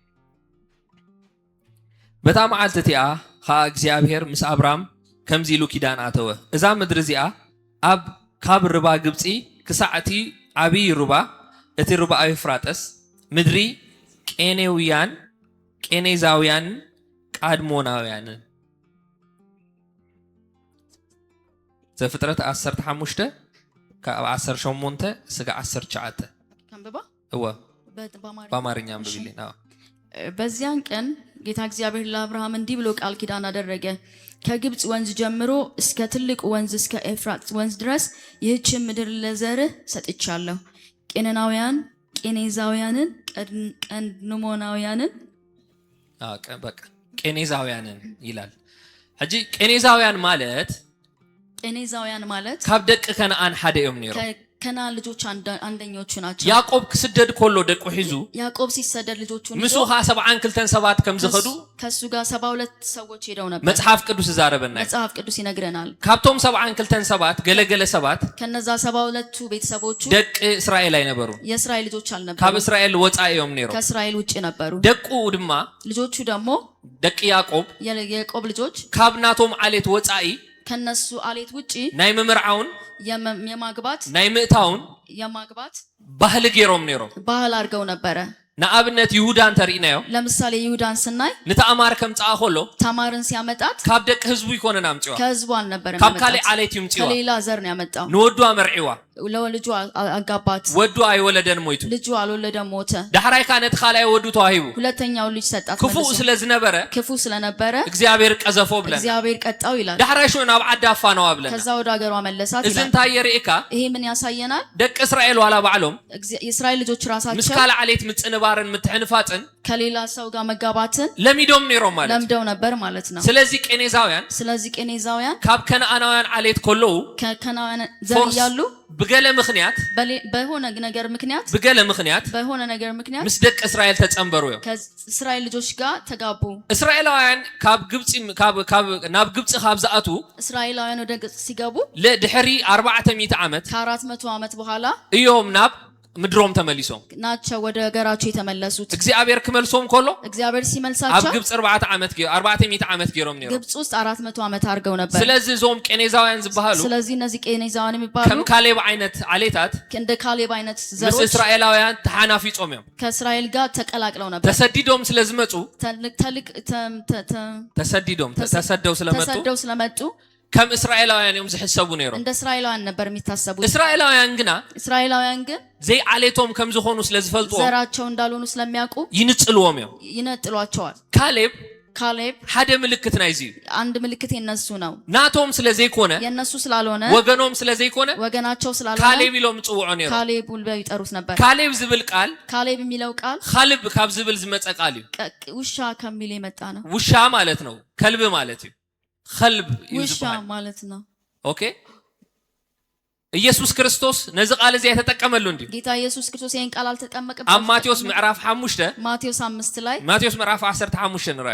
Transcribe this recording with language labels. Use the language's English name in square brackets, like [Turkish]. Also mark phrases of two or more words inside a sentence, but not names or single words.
[Tigrinya] በታ መዓልቲ እቲኣ እግዚአብሔር ምስ አብርሃም ከምዚ ኢሉ ኪዳን አተወ እዛ ምድሪ እዚኣ ካብ ርባ ግብፂ ክሳዕቲ ዓብይ ርባ እቲ ርባ ኤፍራጥስ ምድሪ ቄኔዛውያን ቃድሞናውያን ዘፍጥረት 15 ካብ 18 ስጋ 19 ከንበባ [Amharic] እወ በአማርኛ አንብብልኝ። በዚያን ቀን ጌታ እግዚአብሔር ለአብርሃም እንዲህ ብሎ ቃል ኪዳን አደረገ። ከግብጽ ወንዝ ጀምሮ እስከ ትልቁ ወንዝ እስከ ኤፍራጥስ ወንዝ ድረስ ይህችን ምድር ለዘርህ ሰጥቻለሁ። ቄናናውያን፣ ቄኔዛውያንን፣ ቀድሞናውያንን በቃ ቄኔዛውያንን ይላል። [Tigrinya] እጂ ቄኔዛውያን ማለት ካብ ደቅ ከነአን ሓደ እዮም ነይሩ። [Amharic] ከነአን ልጆች አንደኞቹ ናቸው። [Tigrinya] ያዕቆብ ክስደድ ኮሎ ደቁ ሒዙ [Amharic] ያዕቆብ ሲሰደድ ልጆቹን [Tigrinya] ምሱ 72 ሰባት ከም ዝኸዱ [Amharic] ከሱ ጋር 72 ሰዎች ሄደው ነበር። [Tigrinya] መጽሐፍ ቅዱስ ይዛረበና [Amharic] መጽሐፍ ቅዱስ ይነግረናል። [Tigrinya] ካብቶም 72 ሰባት ገለገለ ሰባት [Amharic] ከነዛ 72ቱ ቤተሰቦቹ [Tigrinya] ደቅ እስራኤል አይነበሩ፣ [Amharic] የእስራኤል ልጆች አልነበሩ። [Tigrinya] ካብ እስራኤል ወጻኢዮም ነይሩ፣ [Amharic] ከእስራኤል ውጪ ነበሩ። [Tigrinya] ደቁ ድማ [Amharic] ልጆቹ ደግሞ [Tigrinya] ደቅ ያዕቆብ [Amharic] የያዕቆብ ልጆች [Tigrinya] ካብ ናቶም ዓሌት ወጻኢ [Amharic] ከነሱ አሌት ውጪ [Tigrinya] ናይ መምርዓውን [Amharic] የማግባት [Tigrinya] ናይ ምእታውን [Amharic] የማግባት [Tigrinya] ባህል ገይሮም ነይሮም [Amharic] ባህል አድርገው ነበረ። [Tigrinya] ንኣብነት ይሁዳን ተሪእናዮ። [Amharic] ለምሳሌ ይሁዳን ስናይ [Tigrinya] ንተአማር ከም ጻአ ኮሎ [Amharic] ታማርን ሲያመጣት [Tigrinya] ካብ ደቅ ህዝቡ ይኮነን አምጪዋ፣ [Amharic] ከህዝቡ አልነበረም [Tigrinya] ካብ ካለ ዓሌት ይምጪዋ፣ [Amharic] ከሌላ ዘር ነው ያመጣው። [Tigrinya] ንወዱ አመርዒዋ፣ [Amharic] ለልጁ አጋባት፣ [Tigrinya] ወዱ አይወለደን ሞይቱ፣ [Amharic] ልጁ አልወለደም ሞተ። [Tigrinya] ዳሕራይ ካነት ካላይ ወዱ ተዋሂቡ፣ [Amharic] ሁለተኛው ልጅ ሰጣት። [Tigrinya] ክፉ ስለዝነበረ [Amharic] ክፉ ስለነበረ [Tigrinya] እግዚአብሔር ቀዘፎ ብለን [Amharic] እግዚአብሔር ቀጣው ይላል። [Tigrinya] ዳሕራይ ሾ ናብ ዓዳፋ ነው አብለን [Amharic] ከዛ ወደ ሀገሯ መለሳት ይላል። [Tigrinya] እዝን ታየሪካ [Amharic] ይሄ ምን ያሳየናል? [Tigrinya] ደቅ እስራኤል ዋላ ባዕሎም [Amharic] የእስራኤል ልጆች ራሳቸው [Tigrinya] ምስካለ ዓሌት ምጽንባርን ምትሕንፋጽን [Amharic] ከሌላ ሰው ጋር መጋባትን [Tigrinya] ለሚዶም ነይሮም ማለት [Amharic] ለምደው ነበር ማለት ነው። [Tigrinya] ስለዚህ ቄኔዛውያን ካብ ከነአናውያን ዓሌት ኮለው [Amharic] ከከነአን ዘር ያሉ [Tigrinya] በገለ ምክንያት [Amharic] በሆነ ነገር ምክንያት [Tigrinya] ምስ ደቅ እስራኤል ተጸምበሩ እዮም። [Amharic] ከእስራኤል ልጆች ጋር ተጋቡ። [Tigrinya] እስራኤላውያን ካብ ግብጽ ካብ ዝኣቱ [Amharic] እስራኤላውያን ወደ ግብጽ ሲገቡ [Tigrinya] ለድሕሪ 400 ዓመት [Amharic] ከ400 ዓመት በኋላ [Tigrinya] እዮም ናብ ምድሮም ተመሊሶም [Amharic] ናቸው ወደ ሀገራቸው የተመለሱት። [Tigrinya] እግዚአብሔር ክመልሶም ኮሎ [Amharic] እግዚአብሔር ሲመልሳቸው [Tigrinya] ኣብ ግብጽ 400 ዓመት ገይሮም ነይሩ። [Amharic] ግብጽ ውስጥ 400 ዓመት አድርገው ነበር። [Tigrinya] ስለዚህ ዞም ቄኔዛውያን ዝባሃሉ [Amharic] ስለዚህ እነዚህ ቄኔዛውያን የሚባሉ [Tigrinya] ከም ካሌብ አይነት ዓሌታት [Amharic] እንደ ካሌብ አይነት ዘሮች [Tigrinya] ምስ እስራኤላውያን ተሓናፊጾም እዮም። [Amharic] ከእስራኤል ጋር ተቀላቅለው ነበር። [Tigrinya] ተሰዲዶም ስለዝመጹ [Amharic] ተሰደው ስለመጡ [Tigrinya] ከም እስራኤላውያን እዮም ዝሕሰቡ ነይሮም። [Amharic] እንደ እስራኤላውያን ነበር የሚታሰቡት። [Tigrinya] እስራኤላውያን ግን ዘይ ዓሌቶም ከም ዝኾኑ ስለዝፈልጡ [Amharic] ዘራቸው እንዳልሆኑ ስለሚያውቁ [Tigrinya] ይነጥሏቸዋል። ካሌብ ሓደ ምልክት ናይዚ [Amharic] አንድ ምልክት የነሱ ነው። [Tigrinya] ናቶም ስለዘይኮነ [Amharic] የነሱ ስላልሆነ [Tigrinya] ወገኖም ስለዘይኮነ [Amharic] ወገናቸው ስላልሆነ [Tigrinya] ካሌብ ይሎም ጽውዖ ነይሩ። [Amharic] ካሌብ ብለው ይጠሩት ነበር። [Tigrinya] ካሌብ ዝብል ቃል [Amharic] ካሌብ የሚለው ቃል [Tigrinya] ኻልብ ካብ ዝብል ዝመጸ ቃል እዩ። [Amharic] ውሻ ከሚል የመጣ ነው። ውሻ ማለት ነው። [Tigrinya] ከልብ ማለት እዩ። [Amharic] ኸልብ ውሻ ማለት ነው። [Tigrinya] ኦኬ ኢየሱስ ክርስቶስ ነዚ ቃል እዚያ ተጠቀመሉ እንዴ? [Amharic] ጌታ ኢየሱስ ክርስቶስ ይሄን ቃል አልተጠቀመቀም። [Tigrinya] ማቴዎስ ምዕራፍ 5 [Amharic] ማቴዎስ 5 ላይ [Tigrinya] ማቴዎስ ምዕራፍ 15 ንራዩ